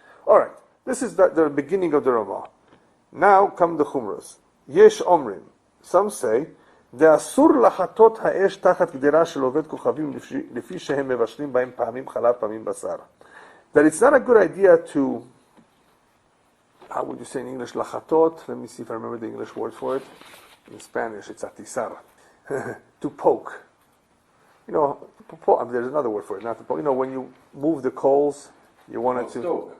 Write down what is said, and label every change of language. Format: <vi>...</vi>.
<en>All right, this is the beginning of the Ramah. Now come the chumras.</en> <he>Yesh omrim.</he> <en>Some say,</en> <he>דאסור לחטות האש תחת גדרה של עובד כוכבים לפי שהם מבשלים בהם פעמים חלב פעמים בשר.</he> <en>That it's not a good idea to, how would you say in English, lachatot? Let me see if I remember the English word for it. In Spanish, it's atizar. To poke. There's another word for it, not to poke. When you move the coals, you want it to...</en>